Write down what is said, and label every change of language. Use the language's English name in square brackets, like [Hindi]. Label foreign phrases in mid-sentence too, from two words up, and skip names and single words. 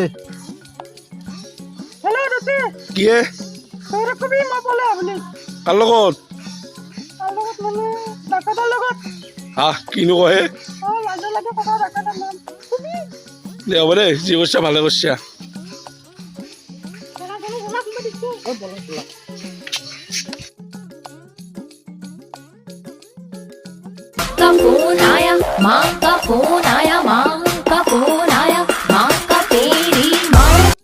[Assamese] কি কাৰ লগত কিনো কয় দে হ'ব দে যি কৰিছা ভালে কৰিছা [Hindi] फोन आया माँ का फोन आया माँ का फोन आया माँ का तेरी माँ